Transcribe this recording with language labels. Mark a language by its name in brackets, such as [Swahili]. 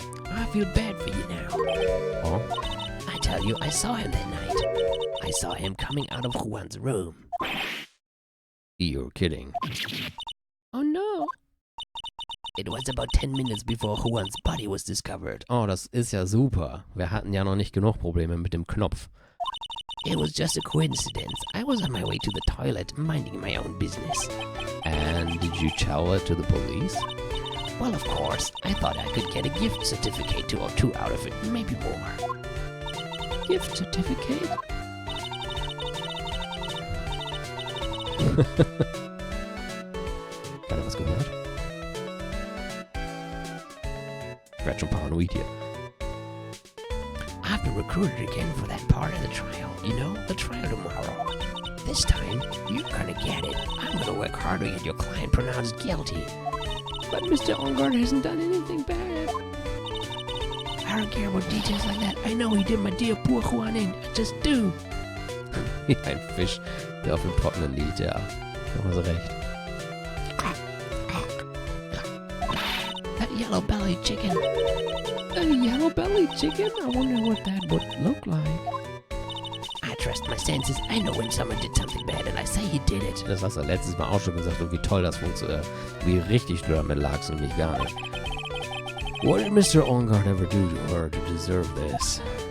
[English] I feel bad for you now. Oh? I tell you, I saw him that night. I saw him coming out of Juan's room. You're kidding. Oh no. It was about 10 minutes before Juan's body was discovered. [German] Oh, das ist ja super. Wir hatten ja noch nicht genug Probleme mit dem Knopf. [English] It was just a coincidence. I was on my way to the toilet, minding my own business. And did you tell it to the police? Well, of course, I thought I could get a gift certificate or two out of it, maybe more. Gift certificate? [German] Gerade was gehört? Ich werd schon paranoid hier. [English] I've been recruited again for that part of the trial. You know, the trial tomorrow. This time, you're gonna get it. I'm gonna work hard to get your client pronounced guilty. But Mr. Ongard hasn't done anything bad. I don't care about details like that. I know he did my dear poor Juan in. I just do. [German] Wie ein Fisch, der auf dem Trockenen liegt, ja. Da haben sie recht. [English] That yellow-bellied chicken. A yellow-bellied chicken? I wonder what that would look like. I trust my senses. I know when someone did something bad and I say he did it. [German] Das hast du letztes Mal auch schon gesagt und wie toll das funktioniert. Wie richtig du damit lagst und mich gar nicht. [English] What did Mr. Ongard ever do to her to deserve this?